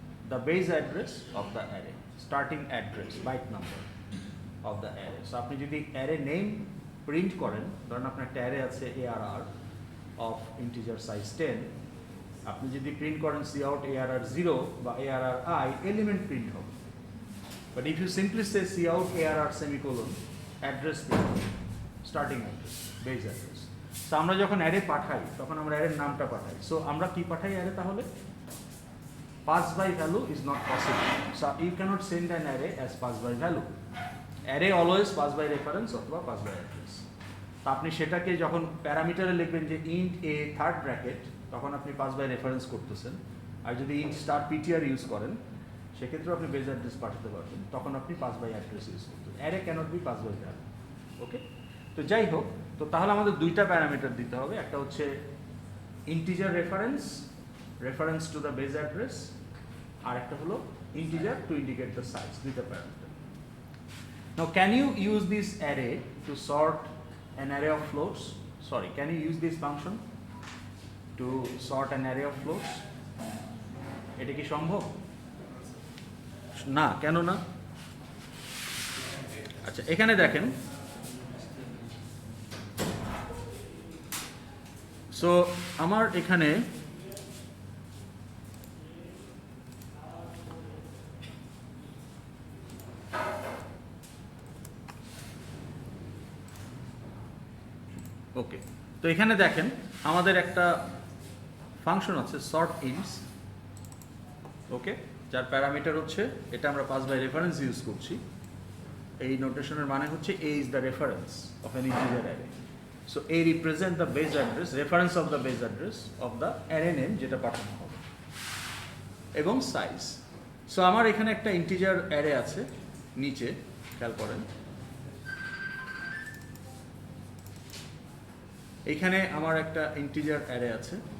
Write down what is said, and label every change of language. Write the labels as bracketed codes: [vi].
[en] The base address of the array, starting address, byte number of the array. [bn] So আপনি যদি array name print করেন, ধরুন আপনার একটা array আছে ARR of integer size 10, আপনি যদি প্রিন্ট করেন সি আউট ARR 0 বা ARR I, এলিমেন্ট প্রিন্ট হবে। [en] but if you simply say cout ARR semicolon, [bn] address print হবে, [en] Starting address, base address. [bn] So আমরা যখন অ্যারে পাঠাই তখন আমরা অ্যারের নামটা পাঠাই। সো আমরা কি পাঠাই অ্যারে তাহলে? [en] Pass by value is not possible. So you can't send an array as pass by value. Array always pass by reference [bn] অথবা পাস বাই অ্যাড্রেস। তো আপনি সেটাকে যখন প্যারামিটারে লিখবেন যে ইন্ট এ থার্ড ব্র্যাকেট, তখন আপনি পাস বাই রেফারেন্স করতেছেন। আর যদি ইন্ট স্টার পিটিআর ইউজ করেন সেক্ষেত্রে আপনি বেস অ্যাড্রেস পাঠাতে পারবেন, তখন আপনি পাস বাই অ্যাড্রেস ইউজ করতেন। [en] Array can't be pass by value. [bn] ওকে, তো যাই হোক, তো তাহলে আমাদের দুইটা প্যারামিটার দিতে হবে। [en] একটা হচ্ছে integer reference, reference to the base address, [bn] আর একটা হলো [en] Integer to indicate the size. [bn] দুইটা parameter. [en] Now can you use this array to sort an array of floats? Sorry, can you use this function to sort an array of floats? [bn] এটা কি সম্ভব? না, কেন না? আচ্ছা, এখানে দেখেন, সো আমার এখানে ওকে, তো এখানে দেখেন আমাদের একটা ফাংশন আছে সর্ট ইন্টস। ওকে, যার প্যারামিটার হচ্ছে, এটা আমরা পাস বাই রেফারেন্স ইউজ করছি। এই নোটেশনের মানে হচ্ছে [en] a is the reference of an integer array. So a represent the base address, reference of the base address of the array name [bn] যেটা পাঠানো হবে, এবং সাইজ। সো আমার এখানে একটা ইন্টিজার অ্যারে আছে নিচে, খেয়াল করেন এইখানে আমার একটা ইন্টিজার অ্যারে আছে।